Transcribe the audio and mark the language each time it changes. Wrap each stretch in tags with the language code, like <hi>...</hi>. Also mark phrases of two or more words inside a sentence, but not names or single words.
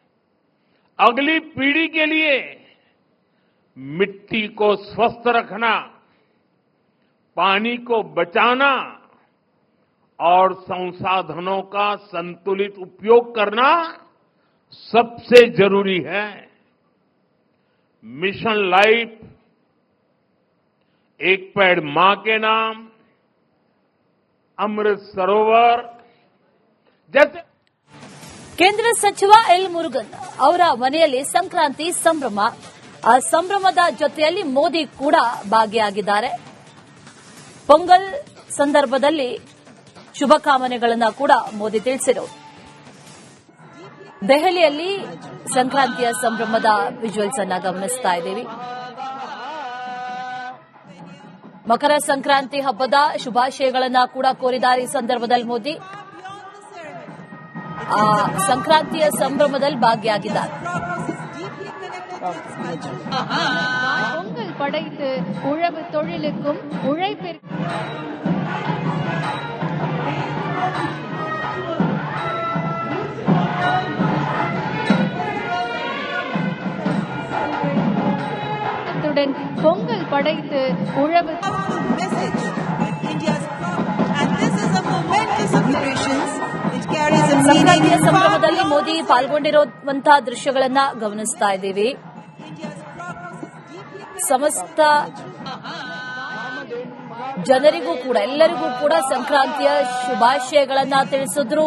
<hi>अगली पीढ़ी के लिए मिट्टी को स्वस्थ रखना, पानी को बचाना और संसाधनों का संतुलित उपयोग करना सबसे जरूरी है। मिशन लाइफ, एक पेड़ मां के नाम, अमृत सरोवर जैसे</hi> <kn>ಕೇಂದ್ರ ಸಚಿವ ಎಲ್ ಮುರುಗನ್ ಅವರ ಮನೆಯಲ್ಲಿ ಸಂಕ್ರಾಂತಿ ಸಂಭ್ರಮ. ಆ ಸಂಭ್ರಮದ ಜೊತೆಯಲ್ಲಿ ಮೋದಿ ಕೂಡ ಭಾಗಿಯಾಗಿದ್ದಾರೆ. ಪೊಂಗಲ್ ಸಂದರ್ಭದಲ್ಲಿ ಶುಭಕಾಮನೆಗಳನ್ನು ಕೂಡ ಮೋದಿ ತಿಳಿಸಿದರು. ದೆಹಲಿಯಲ್ಲಿ ಸಂಕ್ರಾಂತಿಯ ಸಂಭ್ರಮದ ವಿಜುವಲ್ಸ್ ಅನ್ನು ಗಮನಿಸ್ತಾ ಇದ್ದೀವಿ. ಮಕರ ಸಂಕ್ರಾಂತಿ ಹಬ್ಬದ ಶುಭಾಶಯಗಳನ್ನು ಕೂಡ ಕೋರಿದ್ದಾರೆ ಈ ಸಂದರ್ಭದಲ್ಲಿ ಮೋದಿ. ಸಂಕ್ರಾಂತಿಯ ಸಂಭ್ರಮದಲ್ಲಿ ಭಾಗಿಯಾಗಿದ್ದಾರೆ.</kn> <ta>பொங்கல் படைத்து உழவு தொழிலுக்கும் உழைப்பிற்கும் பொங்கல் படைத்து உழவு</ta> <kn>ಸಂಕ್ರಾಂತಿಯ ಸಂಭ್ರಮದಲ್ಲಿ ಮೋದಿ ಪಾಲ್ಗೊಂಡಿರುವಂತಹ ದೃಶ್ಯಗಳನ್ನ ಗಮನಿಸ್ತಾ ಇದ್ದೀವಿ. ಸಮಸ್ತ ಜನರಿಗೂ ಕೂಡ ಎಲ್ಲರಿಗೂ ಕೂಡ ಸಂಕ್ರಾಂತಿಯ ಶುಭಾಶಯಗಳನ್ನ ತಿಳಿಸಿದ್ರು.</kn>